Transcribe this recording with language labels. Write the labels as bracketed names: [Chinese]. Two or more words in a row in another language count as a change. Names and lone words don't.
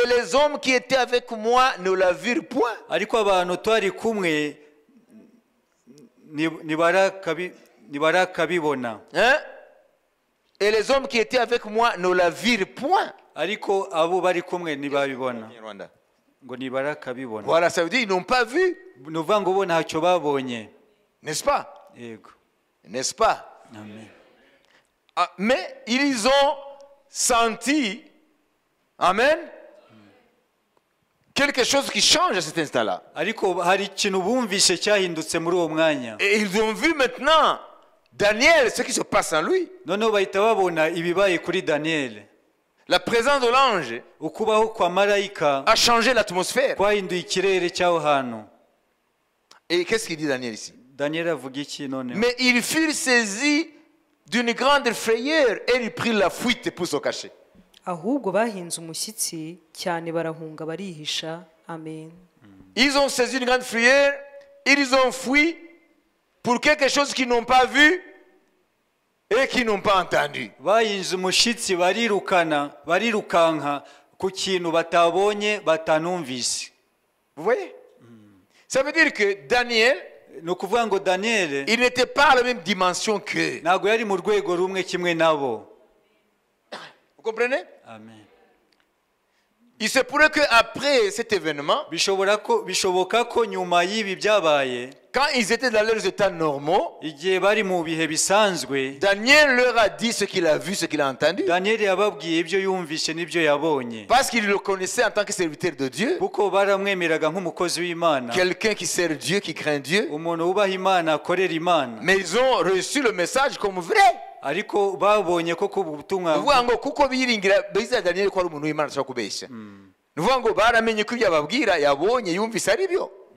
[French] Et les hommes qui étaient avec moi ne la virent point. [Kinyarwanda] ariko abantu twari kumwe nibarakabibona. Hein? [French] Et les hommes qui étaient avec moi ne la virent point. [Kinyarwanda] ariko abo bari kumwe ntibabibona. ngo nibarakabibona. [French] Voilà, ça veut dire ils n'ont pas vu. [Kinyarwanda] nuvuga ngo bo ntacyo babonye. [French] N'est-ce pas? [Kinyarwanda] yego. [French] N'est-ce pas? Amen. Mais ils ont senti, amen, quelque chose qui change à cet instant-là. [Kinyarwanda] ariko hari ikintu bumvise cyahindutse muri uwo mwanya. [French] Et ils ont vu maintenant Daniel, ce qui se passe en lui. [Kinyarwanda] Noneho bahita babona ibibaye kuri Daniyeli. [French] La présence de l'ange [Kinyarwanda] Ukubaho kwa marayika [French] a changé l'atmosphère. [Kinyarwanda] kwahinduye ikirere cy'aho hantu. [French] Et qu'est-ce qu'il dit Daniel ici? [Kinyarwanda] Daniyeli avuga iki noneho? [French] Mais ils furent saisis d'une grande frayeur et ils prirent la fuite pour se cacher. [Kinyarwanda] ahubwo bahinze umushyitsi cyane barahunga barihisha. Amen. [French] Ils ont saisi une grande frayeur, ils ont fui pour quelque chose qu'ils n'ont pas vu et qu'ils n'ont pas entendu. [Kinyarwanda] Bahinze umushyitsi barirukanka ku kintu batabonye batanumvise. [French] Vous voyez? Ça veut dire que Daniel, [Kinyarwanda] Ni ukuvuga ngo Daniyeli [French] il n'était pas à la même dimension qu'eux. [Kinyarwanda] ntabwo yari mu rwego rumwe kimwe nabo. [French] Vous comprenez? Amen. Il se pourrait qu'après cet événement, [Kinyarwanda] Bishoboka ko nyuma y'ibi byabaye, [French] quand ils étaient dans leurs états normaux, [Kinyarwanda] igihe bari mu bihe bisanzwe, [French] Daniel leur a dit ce qu'il a vu, ce qu'il a entendu. [Kinyarwanda] Daniyeli yababwiye ibyo yumvise n'ibyo yabonye, [French] Parce qu'il le connaissait en tant que serviteur de Dieu. [Kinyarwanda] kuko baramwemeraga nk'umukozi w'Imana, [French] Quelqu'un qui sert Dieu, qui craint Dieu. [Kinyarwanda] umuntu wubaha Imana akorera Imana. [French] Mais ils ont reçu le message comme vrai. [Kinyarwanda] Ariko babonye ko ku butumwa Nuvuga ngo kuko biringira biza Daniel ko ari umuntu w'Imana ashaka kubeshya. Nuvuga ngo baramenye ko ibyo ababwira yabonye yumvise ari byo.